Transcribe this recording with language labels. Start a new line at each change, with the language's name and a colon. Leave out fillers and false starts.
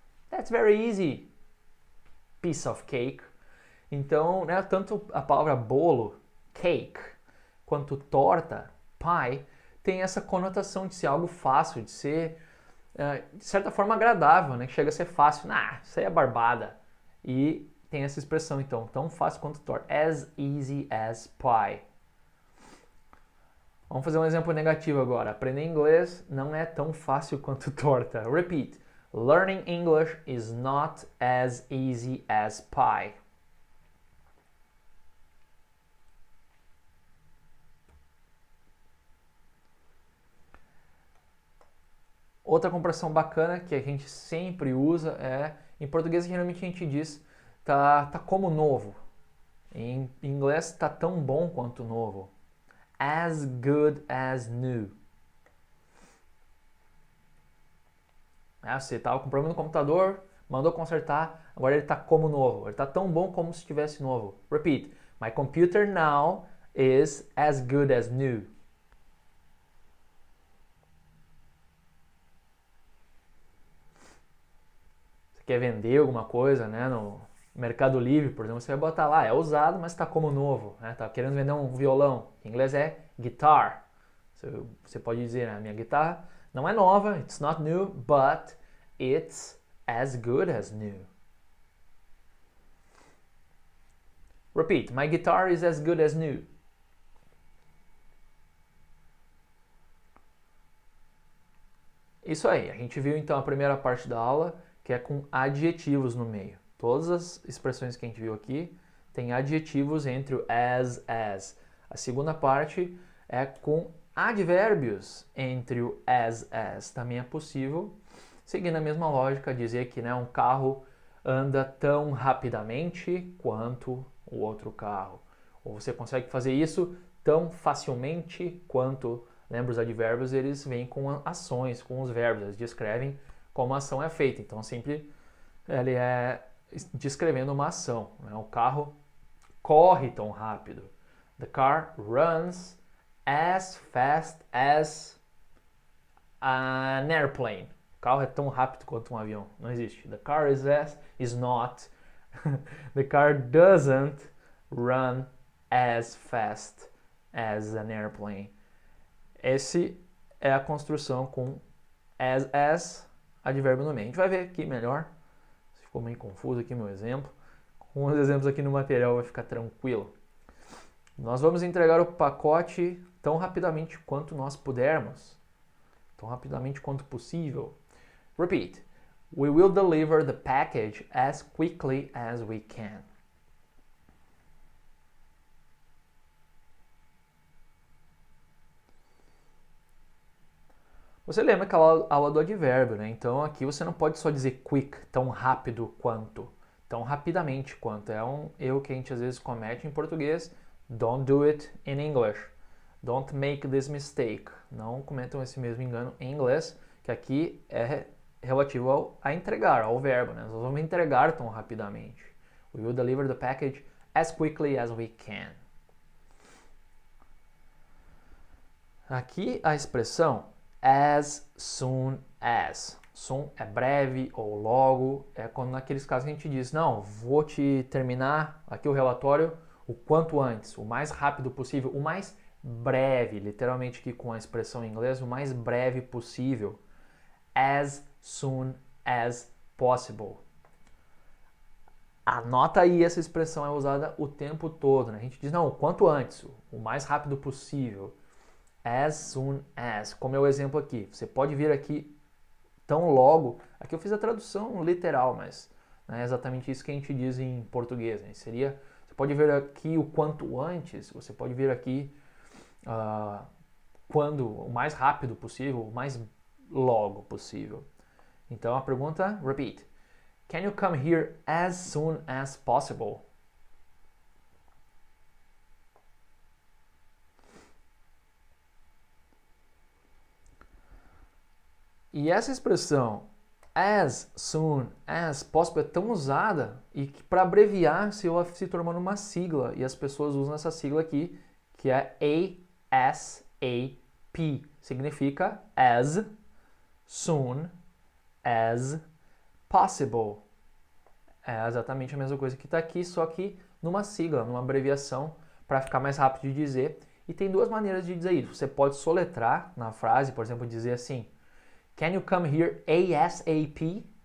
English: That's very easy. Piece of cake.
Portuguese: Então, né, tanto a palavra bolo, cake, quanto torta, pie, tem essa conotação de ser algo fácil, de ser, de certa forma, agradável, né? Que chega a ser fácil. Isso aí é barbada. E tem essa expressão, então, tão fácil quanto torta.
English: As easy as pie.
Portuguese: Vamos fazer um exemplo negativo agora. Aprender inglês não é tão fácil quanto torta.
English: Repeat. Learning English is not as easy as pie.
Portuguese: Outra comparação bacana que a gente sempre usa é, em português geralmente a gente diz tá como novo. Em inglês tá tão bom quanto novo.
English: As good as new.
Portuguese: Você estava com problema no computador, mandou consertar, agora ele está como novo. Ele está tão bom como se estivesse novo.
English: Repeat. My computer now is as good as new.
Portuguese: Você quer vender alguma coisa, né, no Mercado Livre, por exemplo, você vai botar lá, é usado, mas está como novo. Está querendo vender um violão. Em inglês é guitar. Você pode dizer, né, minha guitarra não é nova,
English: it's not new, but it's as good as new. Repeat, my guitar is as good as new.
Portuguese: Isso aí, a gente viu então a primeira parte da aula, que é com adjetivos no meio. Todas as expressões que a gente viu aqui têm adjetivos entre o as. A segunda parte é com advérbios entre o as. Também é possível, seguindo a mesma lógica, dizer que, né, um carro anda tão rapidamente quanto o outro carro. Ou você consegue fazer isso tão facilmente quanto. Lembra, os advérbios, eles vêm com ações, com os verbos, eles descrevem como a ação é feita. Então, sempre ele é descrevendo uma ação. Né? O carro corre tão rápido.
English: The car runs as fast as an airplane.
Portuguese: O carro é tão rápido quanto um avião. Não existe.
English: The car is not. The car doesn't run as fast as an airplane.
Portuguese: Esse é a construção com as, advérbio no meio. A gente vai ver aqui melhor. Ficou meio confuso aqui meu exemplo. Com os exemplos aqui no material vai ficar tranquilo. Nós vamos entregar o pacote tão rapidamente quanto nós pudermos. Tão rapidamente quanto possível.
English: Repeat. We will deliver the package as quickly as we can.
Portuguese: Você lembra aquela aula do advérbio, né? Então aqui você não pode só dizer quick, tão rápido quanto, tão rapidamente quanto. É um erro que a gente às vezes comete em português.
English: Don't do it in English. Don't make this mistake.
Portuguese: Não cometam esse mesmo engano em inglês, que aqui é relativo a entregar, ao verbo, né? Nós vamos entregar tão rapidamente.
English: We will deliver the package as quickly as we can.
Portuguese: Aqui a expressão as soon as. Soon é breve ou logo, é quando naqueles casos a gente diz, não, vou te terminar aqui o relatório o quanto antes, o mais rápido possível, o mais breve, literalmente aqui com a expressão em inglês, o mais breve possível. As soon as possible. Anota aí, essa expressão é usada o tempo todo, né? A gente diz, não, o quanto antes, o mais rápido possível. As soon as, como é o exemplo aqui. Você pode vir aqui tão logo. Aqui eu fiz a tradução literal, mas não é exatamente isso que a gente diz em português. Né? Seria, você pode vir aqui o quanto antes, você pode vir aqui quando, o mais rápido possível, o mais logo possível. Então a pergunta, repeat.
English: Can you come here as soon as possible?
Portuguese: E essa expressão as soon as possible é tão usada e que para abreviar se torna uma sigla e as pessoas usam essa sigla aqui que é ASAP.
English: Significa as soon as possible.
Portuguese: É exatamente a mesma coisa que está aqui, só que numa sigla, numa abreviação para ficar mais rápido de dizer. E tem duas maneiras de dizer isso. Você pode soletrar na frase, por exemplo, dizer assim:
English: Can you come here ASAP?